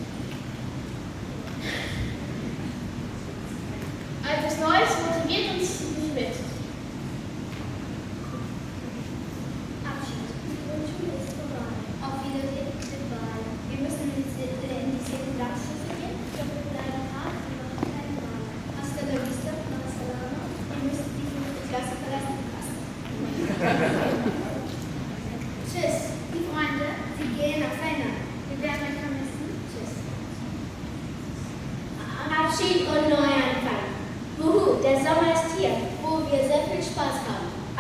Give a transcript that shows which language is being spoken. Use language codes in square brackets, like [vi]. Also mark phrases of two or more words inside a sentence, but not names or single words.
[de] Etwas Neues motiviert uns nicht mit. Abschied. Die Grundschule ist vorbei. Auf Wiedersehen, goodbye. Wir müssen in die 7. Klasse gehen. Doch wir bleiben hart und machen keinen Mal. [es] Hasta la vista, [ar] مع السلامة. [de] Wir müssen die 5. Klasse verlassen. Tschüss, die Freunde, sie gehen auf Fenner. Wir werden euch vermissen. Tschüss. Abschied und Neuanfang. Wuhu, der Sommer ist hier, wo wir sehr viel Spaß haben.